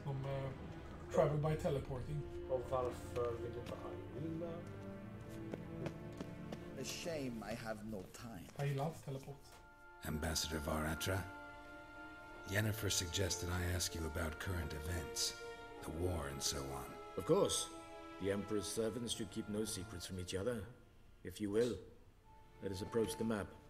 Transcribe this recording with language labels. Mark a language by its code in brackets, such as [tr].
[en] De travel by teleporting. [sv] Och varför vill inte han vinna? [en] A shame I have no time. [sv] Jag gillar inte teleport. [en] Ambassador Varatra, Yennefer suggested I ask you about current events, the war and so on. Of course. The Emperor's servants should keep no secrets from each other. If you will, let us approach the map.